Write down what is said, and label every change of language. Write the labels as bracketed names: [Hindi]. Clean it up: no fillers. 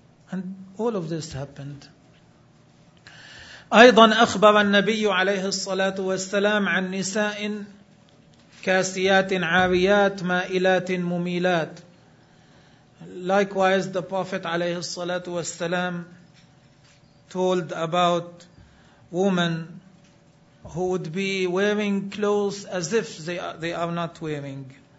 [English] And all of this happened. [Arabic] أيضا أخبر النبي عليه الصلاة والسلام عن نساء كاسيات عاريات مائلات مميلات. [English] Likewise, the Prophet [Arabic] عليه الصلاة والسلام [English] told about women who would be wearing clothes as if they are not wearing.